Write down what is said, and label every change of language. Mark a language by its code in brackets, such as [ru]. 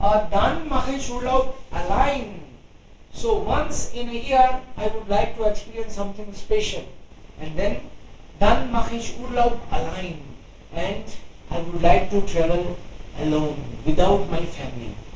[de] Dann mache ich Urlaub allein. [en] So once in a year I would like to experience something special. [de] And dann mache ich Urlaub allein. [en] And I would like to travel alone, without my family.